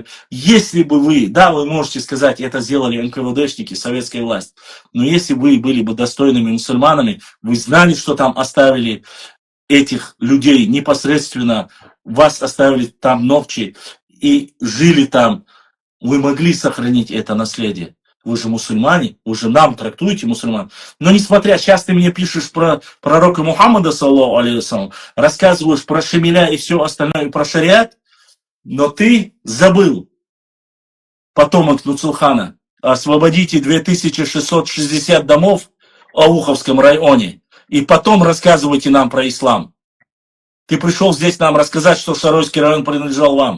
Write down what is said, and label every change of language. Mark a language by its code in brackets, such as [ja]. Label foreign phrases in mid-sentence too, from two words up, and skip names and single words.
[ru] Если бы вы, да, вы можете сказать, это сделали НКВДшники, советская власть, но если вы были бы достойными мусульманами, вы знали, что там оставили этих людей непосредственно, вас оставили там ночи и жили там, вы могли сохранить это наследие. Вы же мусульмане, вы же нам трактуете мусульман. Но несмотря, сейчас ты мне пишешь про пророка Мухаммада, [ar] صلى الله عليه وسلم, [ru] рассказываешь про Шамиля и все остальное, и про шариат, но ты забыл, потомок Нуцулхана, освободите 2660 домов в Ауховском районе, и потом рассказывайте нам про ислам. Ты пришел здесь нам рассказать, что Шаройский район принадлежал вам.